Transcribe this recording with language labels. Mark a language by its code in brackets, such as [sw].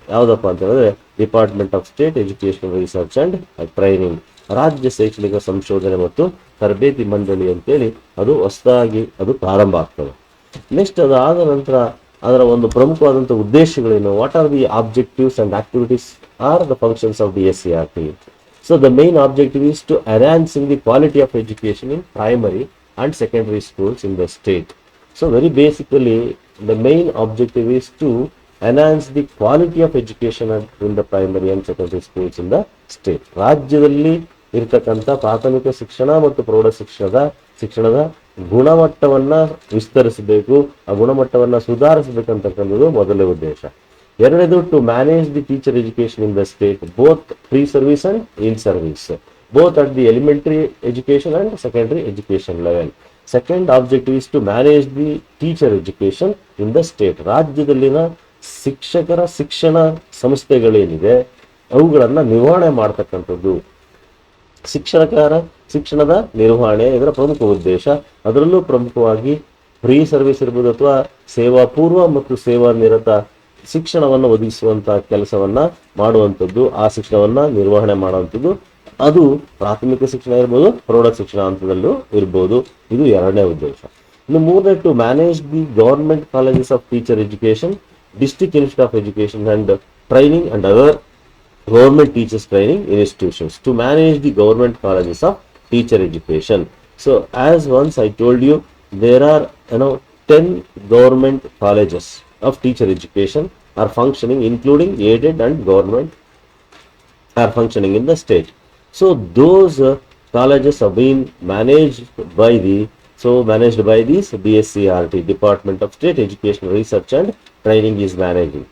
[kn] ಯಾವುದಪ್ಪ ಅಂತ ಹೇಳಿದ್ರೆ department of state educational research and training, ರಾಜ್ಯ ಶೈಕ್ಷಣಿಕ ಸಂಶೋಧನೆ ಮತ್ತು ತರಬೇತಿ ಮಂಡಳಿ ಅಂತೇಳಿ ಅದು ಹೊಸದಾಗಿ ಅದು ಪ್ರಾರಂಭ ಆಗ್ತದೆ. [en] next [kn] ಅದಾದ ನಂತರ ಅದರ ಒಂದು ಪ್ರಮುಖವಾದಂಥ ಉದ್ದೇಶಗಳೇನು, [en] What are the objectives and activities are the functions of DSCRT. So the main objective is to enhancing the quality of education in primary and secondary schools in the state. So very basically the main objective is to enhance the quality of education in the primary and secondary schools in the state. [kn] ರಾಜ್ಯದಲ್ಲಿ ಇರತಕ್ಕಂಥ ಪ್ರಾಥಮಿಕ ಶಿಕ್ಷಣ ಮತ್ತು ಪ್ರೌಢ ಶಿಕ್ಷಣದ ಗುಣಮಟ್ಟವನ್ನ ವಿಸ್ತರಿಸಬೇಕು, ಆ ಗುಣಮಟ್ಟವನ್ನ ಸುಧಾರಿಸಬೇಕಂತಕ್ಕಂಥದ್ದು ಮೊದಲನೇ ಉದ್ದೇಶ. ಎರಡನೇದು [en] To manage the teacher education in the state, both pre service and in service, both at the elementary education and secondary education level. Second objective is to manage the teacher education in the state. [kn] ರಾಜ್ಯದಲ್ಲಿನ ಶಿಕ್ಷಕರ ಶಿಕ್ಷಣ ಸಂಸ್ಥೆಗಳೇನಿದೆ ಅವುಗಳನ್ನು ನಿರ್ವಹಣೆ ಮಾಡ್ತಕ್ಕಂಥದ್ದು. ಶಿಕ್ಷಣದ ನಿರ್ವಹಣೆ ಇದರ ಪ್ರಮುಖ ಉದ್ದೇಶ. ಅದರಲ್ಲೂ ಪ್ರಮುಖವಾಗಿ ಪ್ರೀ ಸರ್ವಿಸ್ ಇರ್ಬೋದು ಅಥವಾ ಸೇವಾ ಪೂರ್ವ ಮತ್ತು ಸೇವಾ ನಿರತ ಶಿಕ್ಷಣವನ್ನು ಒದಗಿಸುವಂತ ಕೆಲಸವನ್ನ ಮಾಡುವಂಥದ್ದು, ಆ ಶಿಕ್ಷಣವನ್ನ ನಿರ್ವಹಣೆ ಮಾಡುವಂಥದ್ದು. ಅದು ಪ್ರಾಥಮಿಕ ಶಿಕ್ಷಣ ಇರ್ಬೋದು, ಪ್ರೌಢ ಶಿಕ್ಷಣ ಹಂತದಲ್ಲೂ ಇರ್ಬೋದು. ಇದು ಎರಡನೇ ಉದ್ದೇಶ. ಇನ್ನು ಮೂರನೇ, [en] To manage the government colleges of teacher education, district institute of education and training and other government teachers training institutions, to manage the government colleges of teacher education. So as once I told you, there are 10 government colleges of teacher education are functioning, including aided and government are functioning in the state. So those colleges have been managed by this DSCRT, Department of State Education Research and Training is managing.